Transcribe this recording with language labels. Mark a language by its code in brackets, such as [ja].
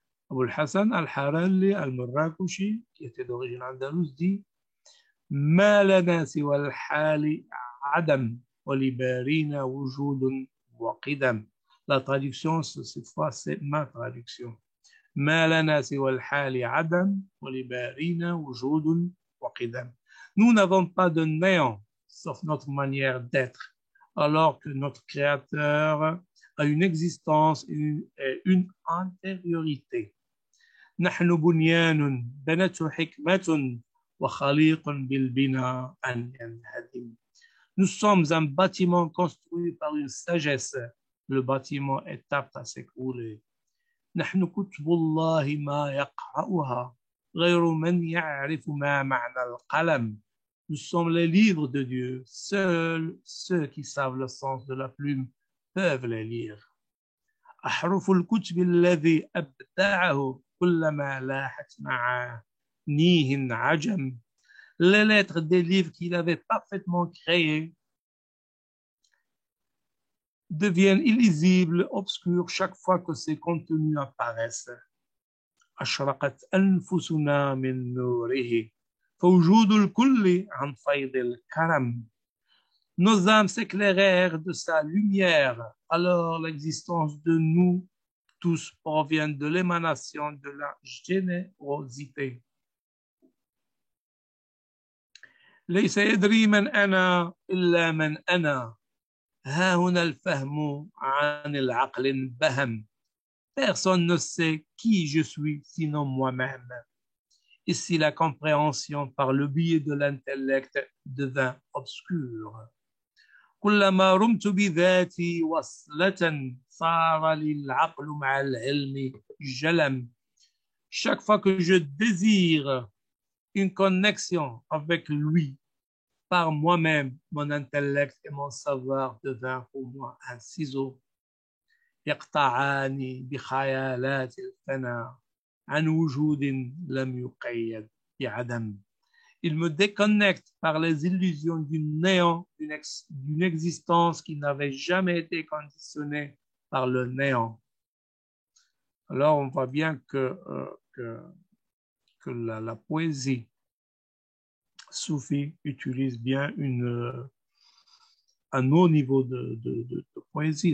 [fr] Abul Hassan al-Harari al-Marrakushi, qui était d'origine andalouse, dit [ar] ما لنا سوى الحال عدم ولبارينا وجود وقدم. [fr] La traduction, cette fois, c'est ma traduction. [ar] ما لنا سوى الحال عدم ولبارينا وجود وقدم. [fr] Nous n'avons pas de néant, sauf notre manière d'être, alors que notre Créateur a une existence et une antériorité. [ar] نحن بنيان بنته حكمة وخليق بالبناء أن ينهدم. [fr] Nous sommes un bâtiment construit par une sagesse. Le bâtiment est apte à s'écrouler. [ar] نحن كتب الله ما يقرأها غير من يعرف ما معنى القلم. [fr] Nous sommes les livres de Dieu. Seuls ceux qui savent le sens de la plume peuvent les lire. [ar] أحرف الكتب الذي أبدعه كلما لاحت معانيه عجم. [fr] Les lettres des livres qu'il avait parfaitement créés deviennent illisibles, obscurs chaque fois que ces contenus apparaissent. [ar] أشرقت أنفسنا من نوره فوجود الكل عن فيض الكرم. [fr] Nos âmes s'éclairèrent de sa lumière, alors l'existence de nous tous provient de l'émanation de la générosité. [ar] ليس يدري من أنا إلا من أنا ها هنا الفهم عن العقل انبهم. [fr] Personne ne sait qui je suis sinon moi-même. Ici la compréhension par le biais de l'intellect devint obscure. [ar] كلما رمت بذاتي وصلة صار للعقل مع العلم جلم. [fr] Chaque fois que je désire une connexion avec lui, par moi-même, mon intellect et mon savoir devinrent pour moi un ciseau. [ar] يقطعاني بخيالات الفنا عن وجود لم يقيد بعدم. [fr] Il me déconnecte par les illusions du néant, d'une existence qui n'avait jamais été conditionnée par le néant. Alors on voit bien que la poésie soufie utilise bien un haut niveau de poésie.